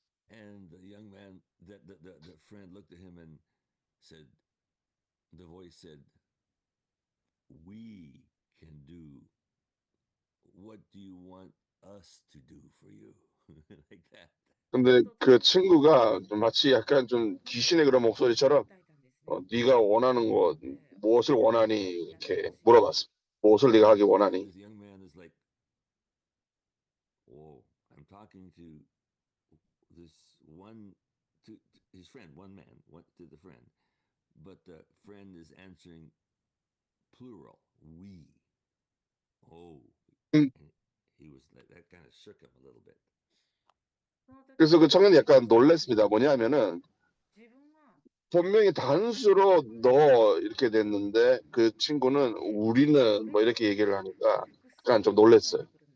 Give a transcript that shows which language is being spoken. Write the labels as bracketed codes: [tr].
[en] And the young man, the friend looked at him and said, the voice said, we can do. What do you want us to do for you? Like that. [ko] 근데 그 친구가 마치 약간 좀 귀신의 그런 목소리처럼 네가 원하는 것 무엇을 원하니 이렇게 물어봤습니다. 무엇을 네가 하기 원하니? [en] This young man is like, whoa, I'm talking to this one, to his friend, one man, to the friend, but the friend is answering plural, we. Oh, and he was that kind of shook him a little bit. [ko] 그래서 그 청년이 약간 놀랐습니다. 뭐냐면은 분명히 단수로 너 이렇게 됐는데 그 친구는 우리는 뭐 이렇게 얘기를 하니까 약간 좀 놀랐어요.